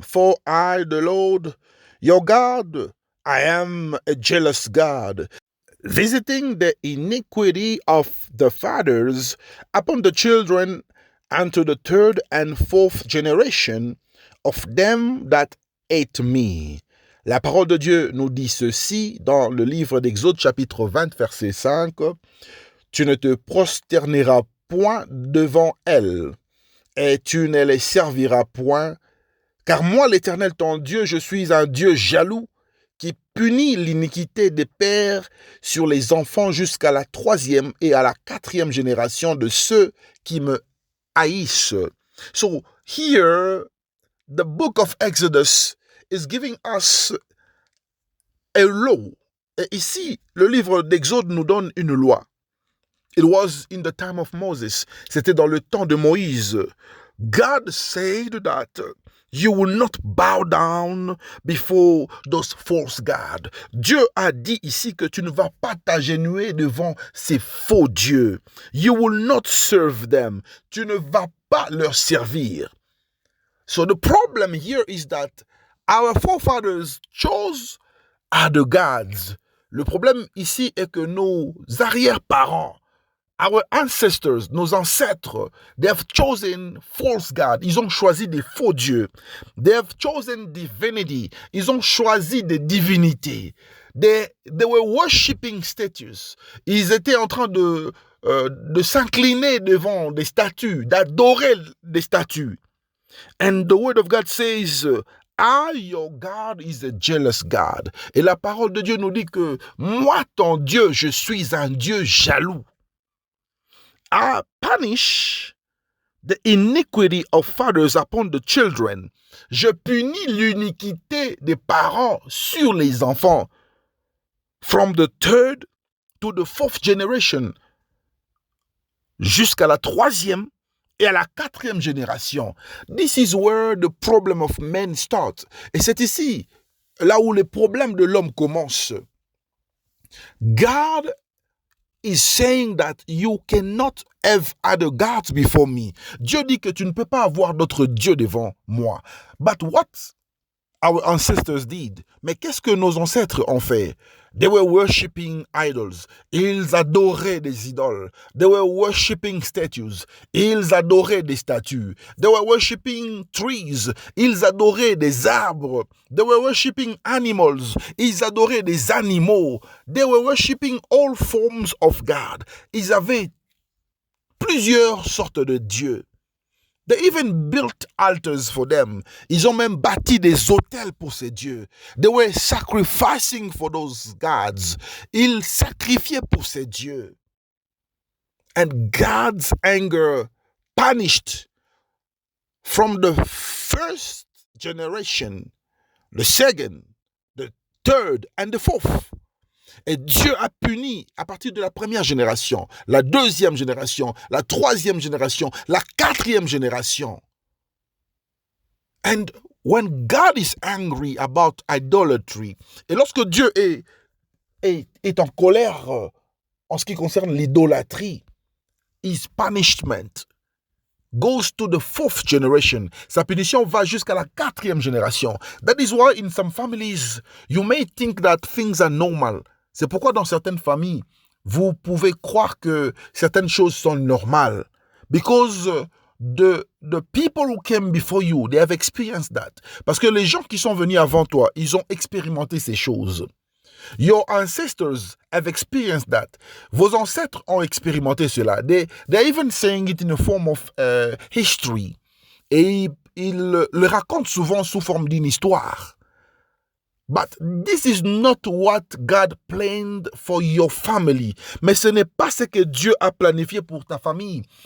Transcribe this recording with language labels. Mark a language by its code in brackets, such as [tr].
[en] For I, the Lord, your God, I am a jealous God, visiting the iniquity of the fathers upon the children unto the third and fourth generation of them that hate me. [fr] La parole de Dieu nous dit ceci dans le livre d'Exode chapitre 20 verset 5. Tu ne te prosterneras point devant elles, et tu ne les serviras point, car moi, l'Éternel ton Dieu, je suis un Dieu jaloux, qui punit l'iniquité des pères sur les enfants jusqu'à la 3e et à la 4e génération de ceux qui me haïssent. [en] So here, the book of Exodus is giving us a law, [fr] Et ici, le livre d'Exode nous donne une loi. [en] It was in the time of Moses. [fr] C'était dans le temps de Moïse. [en] God said that you will not bow down before those false gods. [fr] Dieu a dit ici que tu ne vas pas t'agenouiller devant ces faux dieux. [en] You will not serve them. [fr] Tu ne vas pas leur servir. [en] So the problem here is that our forefathers chose other gods. [fr] Le problème ici est que nos arrière-parents, [en] our ancestors, [fr] nos ancêtres, [en] they have chosen false gods. [fr] Ils ont choisi des faux dieux. [en] They have chosen divinity. [fr] Ils ont choisi des divinités. [en] They were worshipping statues. [fr] Ils étaient en train de s'incliner devant des statues, d'adorer des statues. [en] And the word of God says, your God is a jealous God. [fr] Et la parole de Dieu nous dit que moi, ton Dieu, je suis un Dieu jaloux. [en] I punish the iniquity of fathers upon the children. [fr] Je punis l'iniquité des parents sur les enfants. [en] From the third to the fourth generation. [fr] Jusqu'à la troisième et à la quatrième génération. [en] This is where the problem of men starts. [fr] Et c'est ici, là où les problèmes de l'homme commencent. [en] God is saying that you cannot have other gods before me. [fr] Dieu dit que tu ne peux pas avoir d'autres dieux devant moi. [en] But what our ancestors did? [fr] Mais qu'est-ce que nos ancêtres ont fait? [en] They were worshipping idols. [fr] Ils adoraient des idoles. [en] They were worshipping statues. [fr] Ils adoraient des statues. [en] They were worshipping trees. [fr] Ils adoraient des arbres. [en] They were worshipping animals. [fr] Ils adoraient des animaux. [en] They were worshipping all forms of God. [fr] Ils avaient plusieurs sortes de dieux. [en] They even built altars for them. [fr] Ils ont même bâti des autels pour ces dieux. [en] They were sacrificing for those gods. [fr] Ils sacrifiaient pour ces dieux. [en] And God's anger punished from the first generation, the second, the third, and the fourth. [fr] Et Dieu a puni à partir de la première génération, la deuxième génération, la troisième génération, la quatrième génération. [en] And when God is angry about idolatry, [fr] et lorsque Dieu est en colère en ce qui concerne l'idolâtrie, [en] his punishment goes to the fourth generation. [fr] Sa punition va jusqu'à la quatrième génération. [en] That is why in some families, you may think that things are normal. [fr] C'est pourquoi dans certaines familles, vous pouvez croire que certaines choses sont normales. [en] Because the people who came before you, they have experienced that. [fr] Parce que les gens qui sont venus avant toi, ils ont expérimenté ces choses. [en] Your ancestors have experienced that. [fr] Vos ancêtres ont expérimenté cela. [en] They're even saying it in a form of history. [fr] Et ils le racontent souvent sous forme d'une histoire. [en] But this is not what God planned for your family. [fr] Mais ce n'est pas ce que Dieu a planifié pour ta famille.